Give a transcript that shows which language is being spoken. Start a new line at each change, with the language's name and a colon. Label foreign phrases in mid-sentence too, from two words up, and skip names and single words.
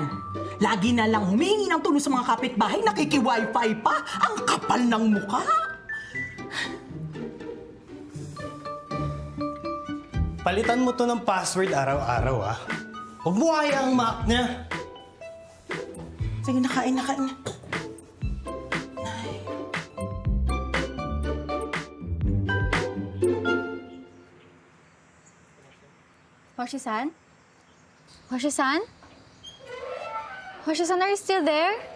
Filipino: Lagi na lang humingi ng tulong sa mga kapitbahay, nakiki-wifi pa. Ang kapal ng mukha. Palitan mo to ng password araw-araw, ha? Huwag mo kaya ang Mac niya. Sige, nakain.
English: Hoshi-san? Hoshi-san? Hoshi-san, are you still there?